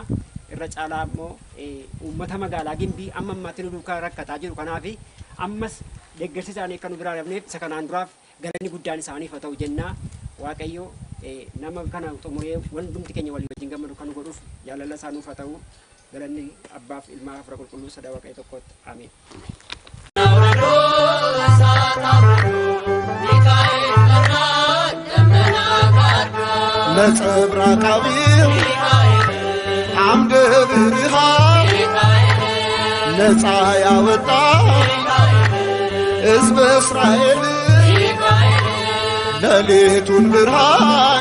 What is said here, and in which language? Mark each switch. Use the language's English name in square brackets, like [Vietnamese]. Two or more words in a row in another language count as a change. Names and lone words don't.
[Oromo] Irra caalaa immoo uummata magaalaa Gimbii amma ammaatti nu duukaa rakkataa jiru kanaaf ammas deeggarsi isaanii akka nu biraa dhabneef isa kanaan duraaf galanni guddaan isaaniif haa ta'u jennaa. Waaqayyo nama kana xumuree wandumti keenya walii wajjin gammadu kan godhuuf jaalala isaanuuf haa ta'u galanni abbaaf ilmaa hafuura qulqulluu sadaa Waaqayyo tokkotti ameen. [Amharic] ነጸብራቃቢው አምደ ብርሃን ነፃ ያወጣ ሕዝበ እስራኤል ሌሊቱን ብርሃን